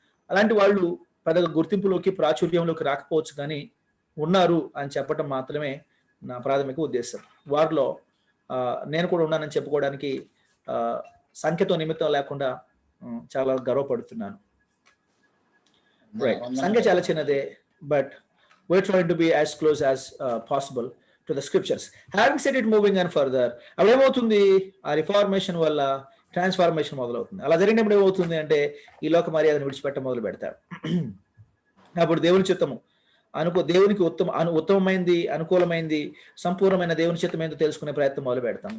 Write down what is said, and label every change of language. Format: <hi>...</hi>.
<te>అలాంటి వాళ్ళు పెద్దగా గుర్తింపులోకి ప్రాచుర్యంలోకి రాకపోవచ్చు, కానీ ఉన్నారు అని చెప్పడం మాత్రమే నా ప్రాథమిక ఉద్దేశం. వారిలో నేను కూడా ఉన్నానని చెప్పుకోవడానికి సంఖ్యతో నిమిత్తం లేకుండా చాలా గర్వపడుతున్నాను. రైట్, సంఖ్య చాలా చిన్నదే,</te> <en>But we're trying to be as close as possible to the scriptures. Having said it, moving on further,</en> <te>అప్పుడు ఏమవుతుంది, ఆ రిఫార్మేషన్ వల్ల ట్రాన్స్ఫార్మేషన్ మొదలవుతుంది. అలా జరిగినప్పుడు ఏమవుతుంది అంటే, ఈ లోక మర్యాదను విడిచిపెట్ట మొదలు పెడతారు. అప్పుడు దేవుని చిత్తము దేవునికి ఉత్తమమైంది, అనుకూలమైంది, సంపూర్ణమైన దేవుని చిత్తం ఏంటో తెలుసుకునే ప్రయత్నం మొదలు పెడతాం.</te>